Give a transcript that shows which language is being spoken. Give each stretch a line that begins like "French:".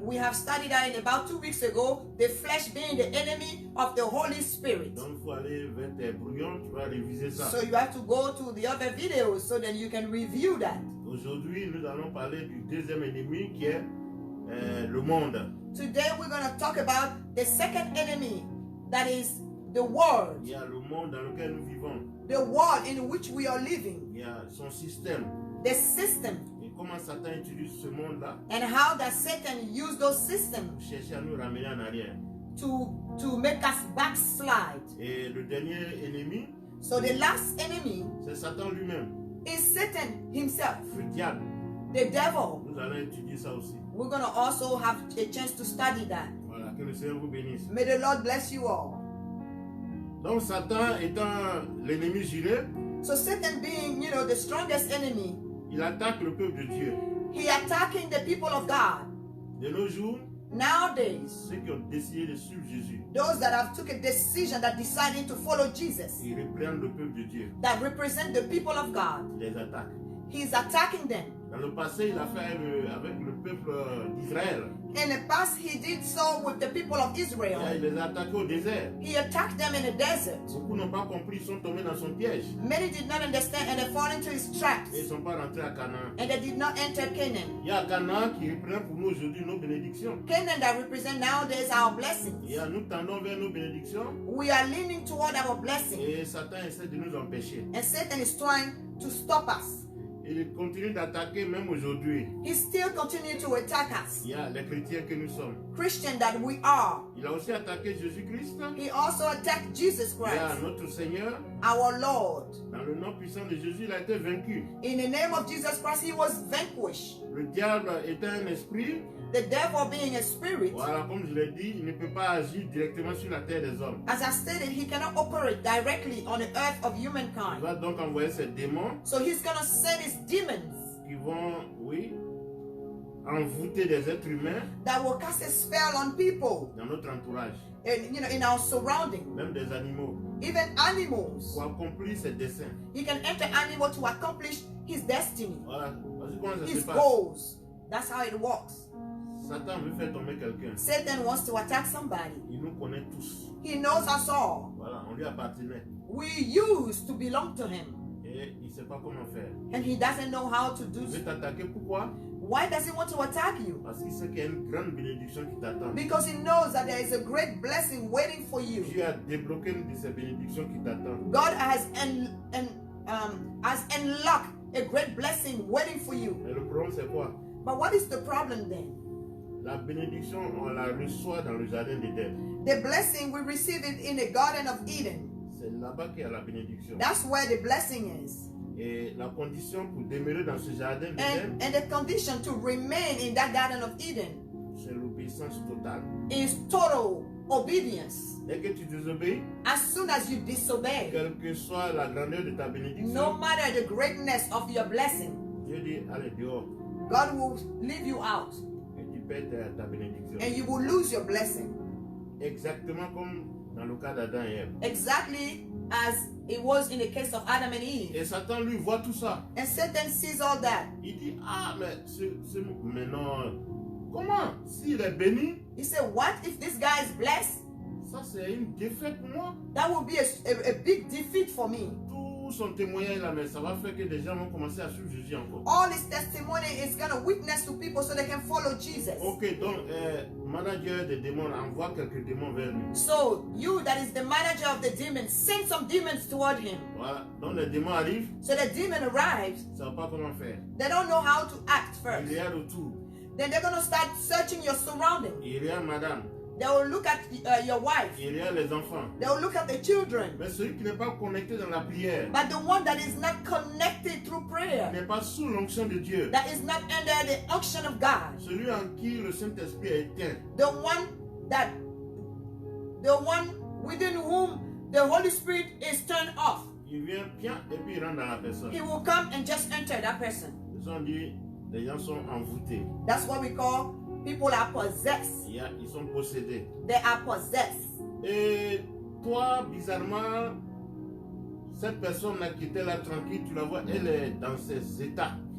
English: We have studied that in about 2 weeks ago, the flesh being the enemy of the Holy Spirit.
French: Donc il faut aller vers tes brouillons, tu vas réviser ça.
English: So you have to go to the other videos so that you can review that.
French: Aujourd'hui, nous allons parler du deuxième ennemi qui est le monde.
English: Today we're going to talk about the second enemy, that is the world.
French: Il y a le monde dans lequel nous vivons.
English: The world in which we are living.
French: Il y a son système.
English: The system.
French: Et comment Satan utilise ce monde-là.
English: And how that Satan used those systems.
French: Pour chercher à nous ramener en arrière.
English: To make us backslide.
French: Et le dernier ennemi.
English: So the last enemy.
French: C'est Satan lui-même.
English: Is Satan himself.
French: Le diable.
English: The devil.
French: Nous allons étudier ça aussi.
English: We're going to also have a chance to study that.
French: Voilà, que le Seigneur vous bénisse.
English: May the Lord bless you all.
French: Donc Satan étant l'ennemi juré,
English: so Satan being, the strongest enemy,
French: il attaque le peuple de Dieu.
English: He attacking the people of God.
French: De nos jours,
English: nowadays,
French: ceux qui ont décidé de suivre Jésus,
English: those that have took a decision that decided to follow Jesus,
French: ils reprennent le peuple de Dieu.
English: That represent the people of God.
French: Il les attaque.
English: He's attacking them.
French: Dans le passé, il a fait avec le peuple d'Israël.
English: In the past, he did so with the people of Israel.
French: Il les a attaqués au désert.
English: He attacked them in the desert.
French: Beaucoup n'ont pas compris, ils sont tombés dans son piège.
English: Many did not understand and they fall into his traps.
French: Et ils ne sont pas rentrés à Canaan.
English: And they did not enter Canaan.
French: Il y a Canaan qui représente pour nous aujourd'hui nos bénédictions.
English: Canaan that represent nowadays our blessings.
French: Et nous tendons vers nos bénédictions.
English: We are leaning toward our blessing.
French: Et Satan essaie de nous empêcher.
English: And Satan is trying to stop us.
French: Il continue d'attaquer même aujourd'hui.
English: He still continues to attack us.
French: Il y a les chrétiens que nous sommes.
English: Christian that we are.
French: Il a aussi attaqué Jésus-Christ.
English: He also attacked Jesus Christ.
French: Il y a notre Seigneur.
English: Our Lord.
French: Dans le nom puissant de Jésus, il a été vaincu.
English: In the name of Jesus Christ, he was vanquished.
French: Le diable est un esprit.
English: The devil being a spirit.
French: Voilà, comme je l'ai dit, il ne peut pas agir directement sur la terre des hommes.
English: As I stated, he cannot operate directly on the earth of humankind.
French: Il va donc envoyer ses démons.
English: So he's going to send his demons.
French: Qui vont, oui, envoûter des êtres humains.
English: That will cast a spell on people.
French: Dans notre entourage.
English: And, in our surrounding.
French: Même des animaux.
English: Even animals.
French: Pour accomplir ses desseins.
English: He can enter animal to accomplish his destiny.
French: Voilà. Comment ça
English: his
French: se passe?
English: goals. That's how it works.
French: Satan veut faire tomber quelqu'un.
English: Satan wants to attack somebody.
French: Il nous connaît tous.
English: He knows us all.
French: Voilà, on lui appartenait.
English: We used to belong to him.
French: Et il ne sait pas comment faire.
English: And he doesn't know how to do
French: Il veut t'attaquer, pourquoi?
English: Why does he want to attack you?
French: Parce qu'il sait qu'il y a une grande bénédiction qui t'attend.
English: Because he knows that there is a great blessing waiting for you.
French: Dieu a débloqué une de ces bénédictions qui t'attend.
English: God has unlocked a great blessing waiting for you.
French: Mais le problème c'est quoi?
English: But what is the problem then?
French: La bénédiction, on la reçoit dans le jardin d'Éden.
English: The blessing, we receive it in the Garden of Eden.
French: C'est là-bas qu'il y a la bénédiction.
English: That's where the blessing is.
French: Et la condition pour demeurer dans ce jardin d'Éden,
English: and the condition to remain in that Garden of Eden,
French: c'est l'obéissance totale.
English: Is total obedience.
French: Dès que tu désobéis,
English: as soon as you disobey,
French: quelle que soit la grandeur de ta bénédiction,
English: no matter the greatness of your blessing,
French: Dieu dit allez dehors.
English: God will leave you out.
French: Et tu perds ta bénédiction.
English: And you will lose your blessing.
French: Exactement comme dans le cas d'Adam et Ève.
English: Exactly as it was in the case of Adam and Eve.
French: Et Satan lui voit tout ça.
English: And Satan sees all that.
French: Il dit mais non, comment s'il est béni?
English: He said, what if this guy is blessed?
French: Ça c'est une défaite pour moi.
English: That will be a big defeat for me.
French: Tout son témoignage là, mais ça va faire que des gens vont commencer à suivre Jésus encore.
English: All his testimony is going to witness to people so they can follow Jesus.
French: Ok, donc manager des démons envoie quelques démons vers lui.
English: So you that is the manager of the demons, send some demons toward him.
French: Voilà, donc les démons arrivent.
English: So the demon arrives.
French: Ils ne savent pas comment faire.
English: They don't know how to act first.
French: Il regarde autour.
English: Then they're going to start searching your surroundings.
French: Il regarde madame.
English: They will look at your wife.
French: Il regarde les enfants.
English: They will look at the children.
French: Mais celui qui n'est pas connecté dans la prière,
English: but the one that is not connected through prayer,
French: n'est pas sous l'onction de Dieu,
English: that is not under the unction of God,
French: celui en qui le Saint-Esprit est éteint,
English: the one within whom the Holy Spirit is turned off,
French: il vient bien et puis il rentre dans la personne.
English: He will come and just enter that person.
French: Ils ont dit, les gens sont envoûtés.
English: That's what we call people are possessed.
French: Ils sont possédés.
English: They are possessed.
French: Et toi, bizarrement, cette personne-là qui était là tranquille, tu la vois, elle est dans ses états.